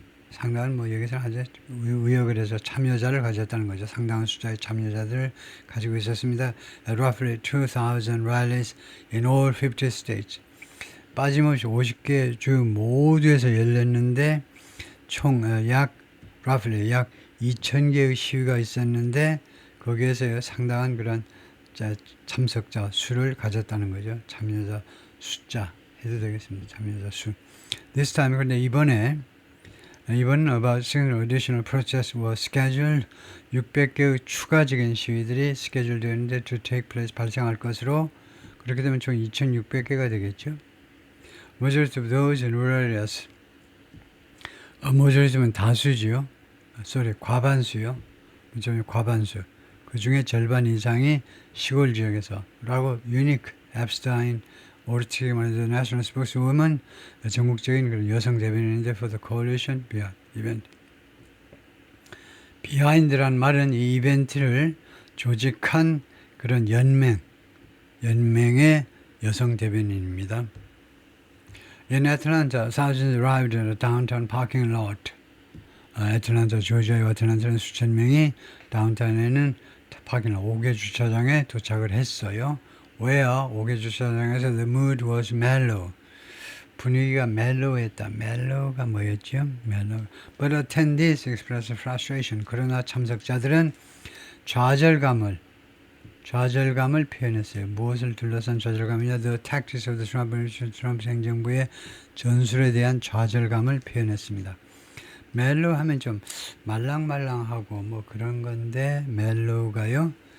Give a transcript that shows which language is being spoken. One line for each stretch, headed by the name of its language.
Korean: 상당한 뭐 여기서 아주 의역을 해서 참여자를 가졌다는 거죠. 상당한 숫자의 참여자들을 가지고 있었습니다.
English: Roughly 2,000 rallies in all 50 states.
Korean: 빠짐없이 50개 주 모두에서 열렸는데 총 약 2,000개의 시위가 있었는데 거기에서 상당한 그런 참석자 수를 가졌다는 거죠. 참여자 숫자 해도 되겠습니다. 참여자 수.
English: This time
Korean: 그런데 이번은
English: about single additional protests were scheduled
Korean: 600개의 추가적인 시위들이 스케줄 되었는데
English: to take place
Korean: 발생할 것으로 그렇게 되면 총 2,600개가 되겠죠.
English: Majority of those in rural areas.
Korean: majority면 다수지요. 과반수요. 과반수. 그 중에 절반 이상이 시골 지역에서 라고 유니크 앱스타인 오르티게 말해서 National Spokeswoman 전국적인 그런 여성 대변인인데
English: for the coalition event.
Korean: Behind란 말은 이 이벤트를 조직한 그런 연맹의 여성 대변인입니다.
English: In Atlanta, thousands arrived at a downtown parking lot.
Korean: 애틀란타, 조지아의 애틀란타는 수천 명이 다운타운에는 파킹lot 5개 주차장에 도착을 했어요.
English: Where
Korean: 5개 주차장에서
English: the mood was mellow.
Korean: 분위기가 멜로우했다. 멜로우가 뭐였죠? 멜로우.
English: But attendees expressed frustration.
Korean: 그러나 참석자들은 좌절감을 표현했어요. 무엇을 둘러싼 좌절감이냐?
English: The tactics of the
Korean: 트럼프 행정부의 전술에 대한 좌절감을 표현했습니다. 멜로우 하면 좀 말랑말랑하고 뭐 그런 건데 멜로우가요.